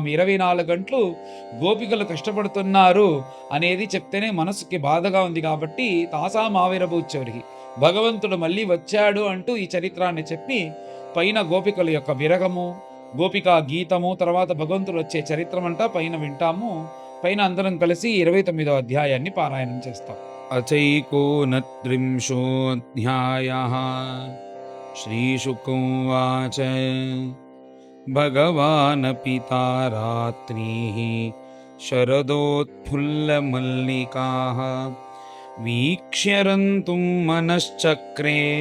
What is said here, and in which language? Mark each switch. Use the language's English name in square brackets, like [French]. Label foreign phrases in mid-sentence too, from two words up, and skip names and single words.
[Telugu] 24 గంటలు గోపికలు కష్టపడుతున్నారు అనేది చెప్తేనే మనసుకి బాధగా ఉంది కాబట్టి తాసామావిరబూచోరికి భగవంతుడు మళ్ళీ వచ్చాడు అంటూ ఈ చరిత్రాన్ని చెప్పి పైన గోపికల యొక్క విరగము, గోపికా గీతము, తర్వాత భగవంతుడు వచ్చే చరిత్రమంతా పైన వింటాము. పైన అందరం కలిసి 29వ అధ్యాయాన్ని పారాయణం చేస్తాం. [Sanskrit] अचैकोनत्रिंशोऽध्यायः श्रीशुक उवाच भगवानपि तारात्रिः शरदोत्फुल्लमल्लिकाः वीक्ष्य रन्तुं मनश्चक्रे